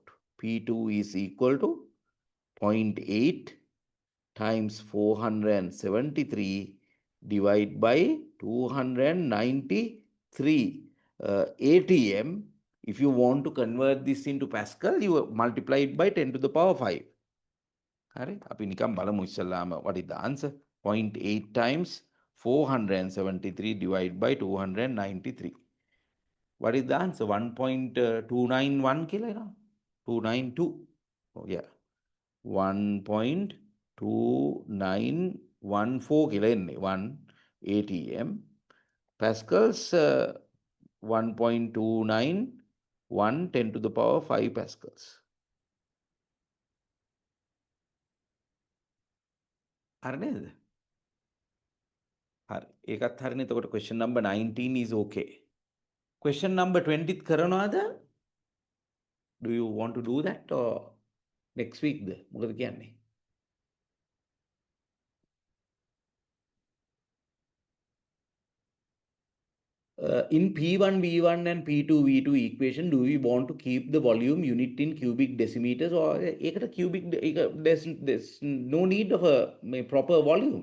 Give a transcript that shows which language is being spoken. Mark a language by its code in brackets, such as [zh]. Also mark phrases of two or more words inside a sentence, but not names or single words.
[en] P2 is equal to 0.8 times 473 divided by 293 atm. If you want to convert this into Pascal, you multiply it by 10 to the power 5. [si] හරි අපි නිකම් බලමු ඉස්සල්ලාම [en] what is the answer? 0.8 times 473 divided by 293. What is the answer? 1.291 [si] කියලා එනවා. 292. [en] Oh yeah. [si] 1.2914 කියලා එන්නේ 1 atm. [en] Pascals 1.291 10 to the power 5 pascals. [si] හරි නේද? හරි. ඒකත් හරිනේ. එතකොට [en] question number 19 is okay. Question number 20 [si] කරනවාද? [en] Do you want to do that or next week ද? [si] මොකද කියන්නේ? [en] In P1 V1 and P2 V2 equation, do we want to keep the volume unit in cubic decimeters or ඒකට cubic there's no need of a proper volume.